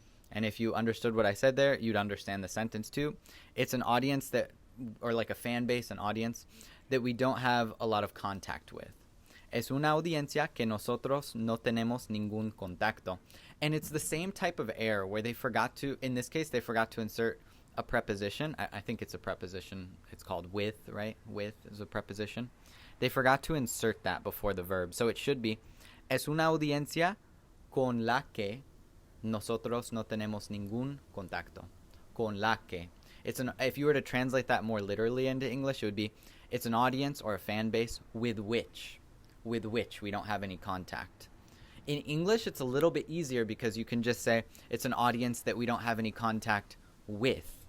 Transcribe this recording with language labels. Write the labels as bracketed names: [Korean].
[English] And if you understood what I said there, you'd understand the sentence too. It's an audience that, or like a fan base, an audience that we don't have a lot of contact with. [Spanish] Es una audiencia que nosotros no tenemos ningún contacto. [English] And it's the same type of error where they forgot to, in this case, they forgot to insert a preposition. I think it's a preposition. It's called with, right? With is a preposition. They forgot to insert that before the verb. So it should be, [Spanish] es una audiencia con la que nosotros no tenemos ningún contacto. Con la que. [English] If you were to translate that more literally into English, it would be, it's an audience or a fan base with which we don't have any contact. In English, it's a little bit easier because you can just say, it's an audience that we don't have any contact with.